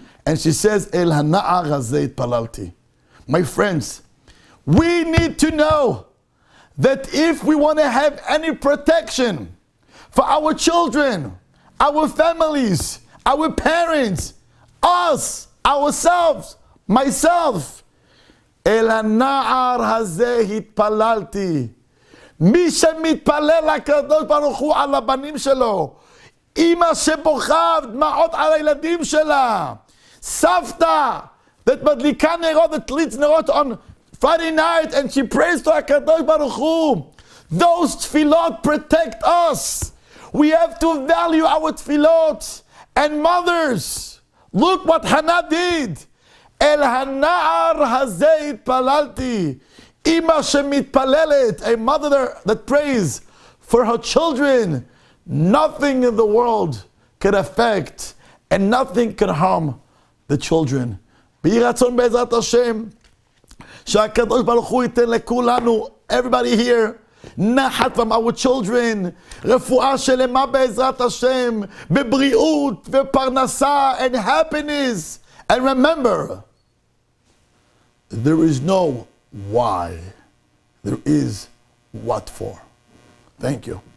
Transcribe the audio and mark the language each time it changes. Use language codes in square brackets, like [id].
[en] And she says, El hana'ar hazeh palalti. My friends, we need to know that if we want to have any protection for our children, our families, our parents, us, ourselves, myself, El hana'ar hazeh palalti. [he] מי שמתפלל לקדוש ברוך הוא על הבנים שלו, אמא שבוכה דמעות על הילדים שלה, סבתא that מדליקה נרות, that leads נרות on Friday night and she prays to הקדוש ברוך הוא. [en] Those tefillot protect us. We have to value our tefillot And mothers, look what Chana did. [he] El hana'ar hazeh itpalalti. Ima shemitpalelet, [en] a mother that prays for her children. Nothing in the world can affect and nothing can harm the children. [he] B'yi ratzon be'ezrat Hashem, שהקדוש ברוך הוא ייתן לכולנו, [en] everybody here, [he] נחת [en] from our children, [he] רפואה שלמה בעזרת השם, בבריאות ופרנסה [en] and happiness. And remember, there is no why, there is what for. Thank you.